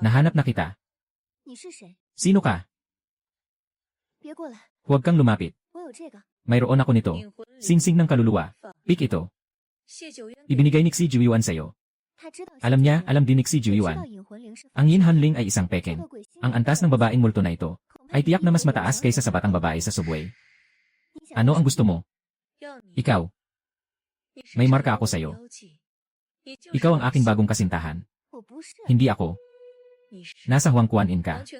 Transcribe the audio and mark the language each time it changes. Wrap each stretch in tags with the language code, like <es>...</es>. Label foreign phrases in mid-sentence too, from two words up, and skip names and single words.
<tl>Nahanap na kita.</tl> <zh>你是谁？</zh> <tl>Sino ka?</tl> <zh>别过来，</zh> <tl>Huwag kang lumapit.</tl> <zh>我有这个。</zh> <tl>Mayroon ako nito. Singsing ng kaluluwa. Pick ito. Ibinigay ni Xi Juiyuan sa'yo.</tl> <zh>他知道</zh> <tl>Alam niya, alam din ni Xi</tl> <zh>知道 Juiyuan. 引魂灵是</zh> <tl>Ang Yin Hanling ay isang</tl> <zh>这</zh> <tl>peken.</tl> <zh>个鬼仙</zh> <tl>Ang antas ng babaeng multo na ito ay tiyak na mas mataas kaysa sa batang babae sa subway. Ano ang gusto mo? Ikaw. May marka ako sa'yo. Ikaw ang aking bagong kasintahan.</tl> <zh>我不是，</zh> <tl>Hindi ako. Nasa Huang Kuan-in ka.</tl>